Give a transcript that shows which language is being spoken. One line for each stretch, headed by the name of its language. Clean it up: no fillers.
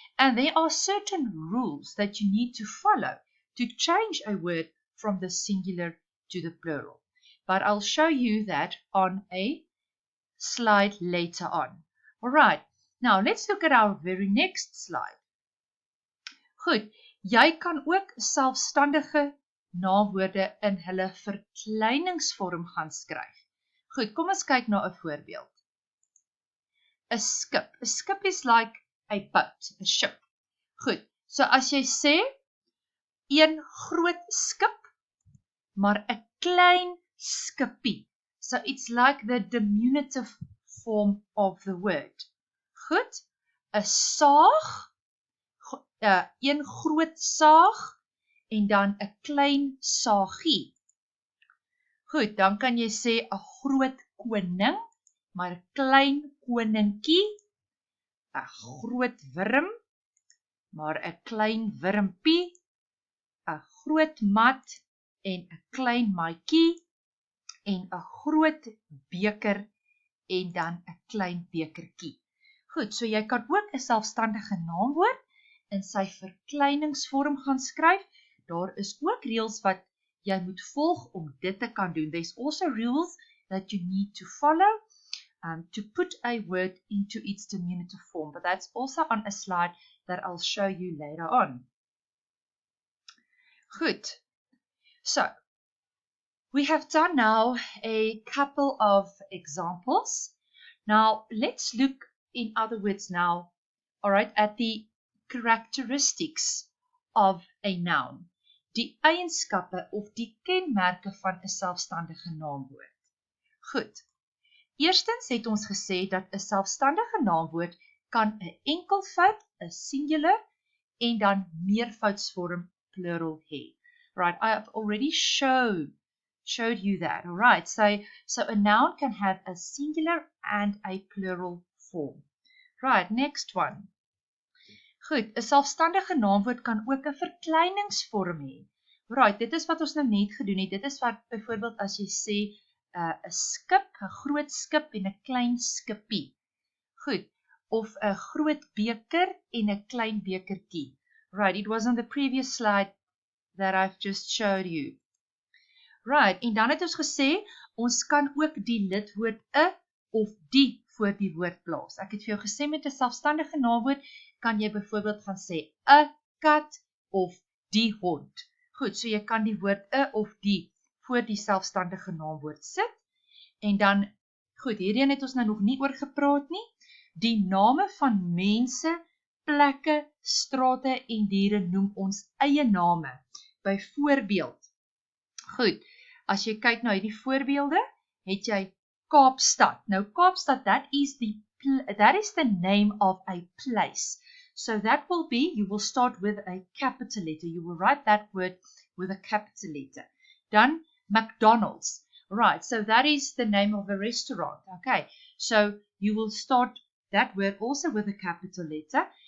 English: And there are certain rules that you need to follow to change a word from the singular to the plural. But I'll show you that on a slide later on. Alright, now let's look at our very next slide.
Afrikaans: Goed, jy kan ook selfstandige naamwoorde in hulle verkleiningsvorm gaan skryf. Goed, kom ons kyk na 'n voorbeeld.
English: A skip. A skip is like a boat, a ship.
Afrikaans: Goed, so as jy sê, een groot skip, maar 'n klein skipie.
English: So it's like the diminutive form of the word.
Afrikaans: Goed, 'n saag, een groot saag, en dan 'n klein saagie. Goed, dan kan jy sê 'n groot koning, maar 'n klein koninkie, 'n groot wurm, maar 'n klein wurmpie, 'n groot mat en 'n klein maatjie, en 'n groot beker en dan 'n klein bekertjie. Goed, so jy kan ook 'n selfstandige naamwoord in sy verkleiningsvorm gaan skryf. Daar is ook reëls wat jy moet volg om dit te kan doen.
English: There's also rules that you need to follow to put a word into its diminutive form. But that's also on a slide that I'll show you later on. Good. So, we have done now a couple of examples. Now, let's look, in other words now, all right, at the characteristics of a noun.
Afrikaans: Die eienskappe of die kenmerke van 'n selfstandige naamwoord. Goed. Eerstens het ons gesê dat 'n selfstandige naamwoord kan 'n enkelvoud, 'n singular en dan meervoudsvorm plural hê.
English: Right, I have already showed you that. All right, so a noun can have a singular and a plural form. Right, next one.
Afrikaans: Goed, 'n selfstandige naamwoord kan ook 'n verkleiningsvorm hê. Right, dit is wat ons nou net gedoen het. Dit is wat byvoorbeeld as jy sê 'n skip, 'n groot skip en 'n klein skipie. Goed, of 'n groot beker en 'n klein bekertjie.
English: Right, it was on the previous slide that I've just showed you.
Afrikaans: Right, en dan het ons gesê, ons kan ook die lidwoord 'n of die voor die woord plaas. Ek het vir jou gesê met 'n selfstandige naamwoord kan jy byvoorbeeld gaan sê 'n kat of die hond. Goed, so jy kan die woord 'n of die voor die selfstandige naamwoord sit. En dan, goed, hierheen het ons nou nog nie oor gepraat nie. Die name van mense, plekke, strate en diere noem ons eie name. Byvoorbeeld, goed, as jy kyk na hierdie voorbeelde, het jy Kaapstad.
English: Nou Kaapstad, that is the name of a place. So that will be, you will start with a capital letter. You will write that word with a capital letter. Dan McDonald's. Right, so that is the name of a restaurant. Okay, so you will start that word also with a capital letter.